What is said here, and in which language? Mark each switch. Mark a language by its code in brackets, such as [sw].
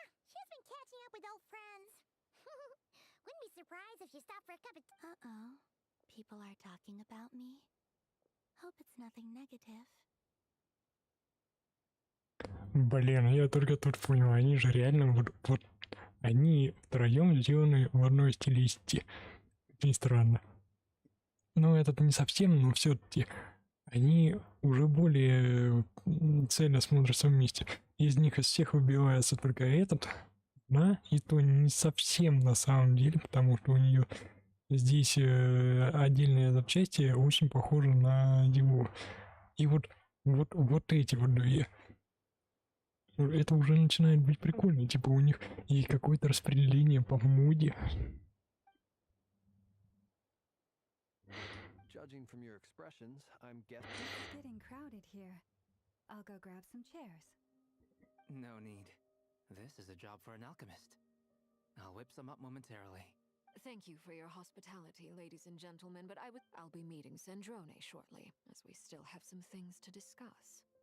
[en] She's been catching up with old friends. Wouldn't be surprised if she stopped for a cup of tea. Uh-oh. People are talking about me. Hope it's nothing negative. [ru] Блин, я только тут понял, они же реально вот они втроем сделаны в одной стилистике. Очень странно. ну, это не совсем, но все-таки они уже более цельно смотрятся вместе. Из них из всех выбивается только этот, да, и то не совсем на самом деле, потому что у нее здесь отдельные запчасти очень похожи на его. И вот эти вот две. Это уже начинает быть прикольно. Типа у них и какое-то распределение по моде. [en] Judging from your expressions, I'm guessing. It's getting crowded here. I'll go grab some chairs. No need. This is a job for an alchemist. I'll whip some up momentarily. Thank you for your hospitality, ladies and gentlemen, but I'll be meeting Sandrone shortly, as we still have some things to discuss.